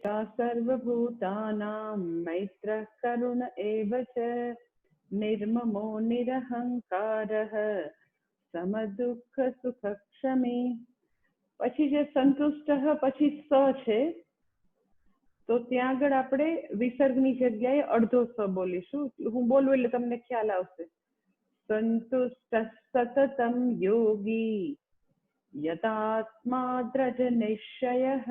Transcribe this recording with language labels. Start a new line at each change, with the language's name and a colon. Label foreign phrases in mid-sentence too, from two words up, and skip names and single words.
Sanskrit: सर्वभूतानां मैत्रः करुण एव च निर्ममो निरहंकारः समदुःख सुखक्षमी।
Gujarati: પછી જે સંતુષ્ટ પછી સ છે, તો ત્યાં આગળ આપણે વિસર્ગની જગ્યાએ અડધો સ બોલીશું. હું બોલું એટલે તમને ખ્યાલ આવશે.
Sanskrit: સંતુષ્ટ સતતમ યોગી યતાત્મા દ્રજ નિશ્ચયઃ.